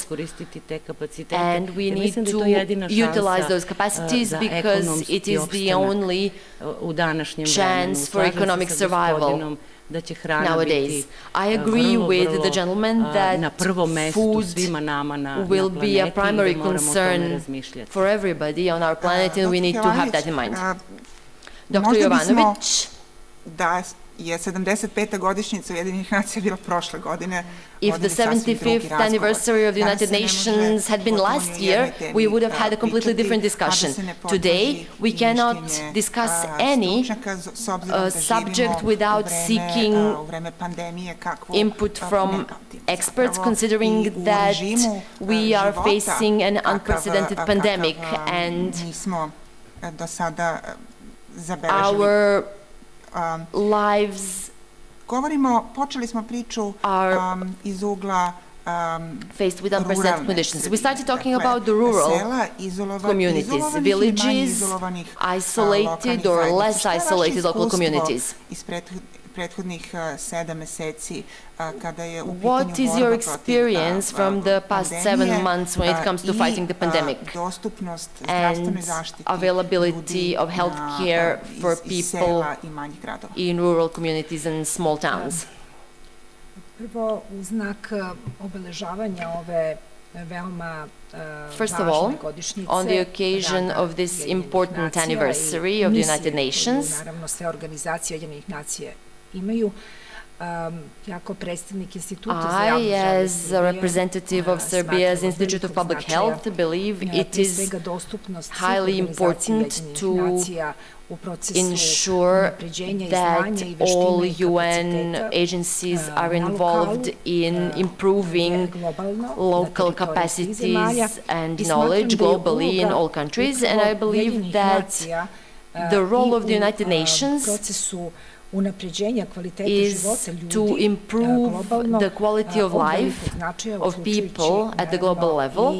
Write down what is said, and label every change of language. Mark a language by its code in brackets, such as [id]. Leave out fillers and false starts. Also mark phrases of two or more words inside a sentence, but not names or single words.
[en] And we need to utilize those capacities because it is the only chance for economic survival nowadays. I agree with the gentleman that food will be a primary concern for everybody on our planet and we need to have that in mind. [sr] Dr. Jovanović, je 75. godišnjica Ujedinjenih nacija bila prošle godine. [en] If the 75th anniversary of the United Nations had been last year, we would have had a completely different discussion. Today, we cannot discuss any subject without seeking input from experts, considering that we are facing an unprecedented pandemic and our lives [sr] počeli smo priču iz ugla [en] faced with unprecedented conditions. We started talking about the rural communities, villages, isolated or less isolated local communities. [sr] Prethodnih 7 meseci kada je u pitanju [en] What is your experience from the past 7 months when it comes to fighting the pandemic and availability of health care for people in rural communities and small towns? [sr] Prvo, u znak obeležavanja ove veoma [en] First of all, on the occasion of this important anniversary of the United Nations, [sr] naravno sve organizacije Ujedinjenih nacija imaju, jako predstavnik Instituta za javno zdravlje [en] as a representative of Serbia's Institute of Public Health, believe it is highly important to ensure that all UN agencies are involved in improving local capacities and knowledge globally in all countries, and I believe that the role of the United Nations is to improve the quality of life of people at the global level.